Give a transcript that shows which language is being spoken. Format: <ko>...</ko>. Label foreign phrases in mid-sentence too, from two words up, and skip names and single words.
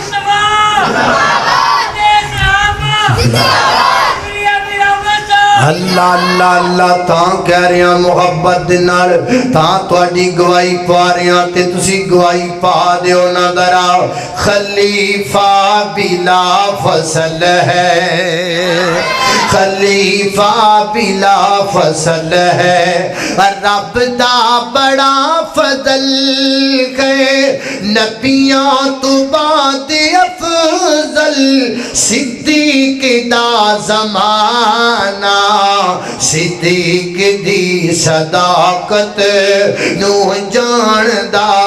<pa>اللہ اللہ اللہ اللہ تاں کہہ رہے ہیں محبت دے نال تاں تواڈی گواہی پا رہے ہیں تے تسی گواہی پا دیو نا ذرا خلیفہ بلا فصل ہے خلیفہ بلا فصل ہے رب دا بڑا فضل ہے نبیاں تو بعد افضل صدیق دا زمانہ صدیق دی صداقت نو جان دا</pa>